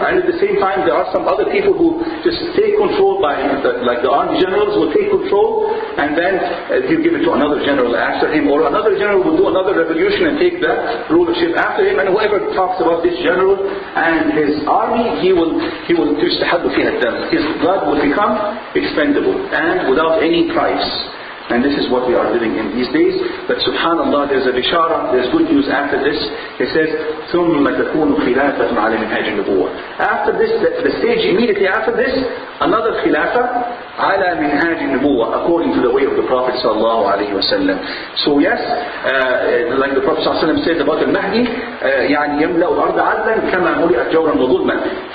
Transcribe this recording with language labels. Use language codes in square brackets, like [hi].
[en] And at the same time, there are some other people who just take control like the army generals will take control, and then he'll give it to another general after him, or another general will do another revolution and take the rulership after him, and whoever talks about this general and his army, he will [ar] تستحب فيها الدم. [en] His blood will become expendable and without any price. And this is what we are living in these days. But subhanallah, there's a bishara, there's good news after this. It says, [ar] ثُمَّ تَكُونُ خِلَافَةٌ عَلَى مِنْهَاجِ النُّبُوَّةِ. [en] After this, the stage immediately after this, another khilafah [ar] عَلَى مِنْهَاجِ النُّبُوَّةِ, [en] according to the way of the Prophet sallallahu alaihi wasallam. So yes, like the Prophet sallallahu alaihi wasallam said about the-Mahdi, [ar] يعني يملأ الأرض عدلا كما ملئت جورا وظلما.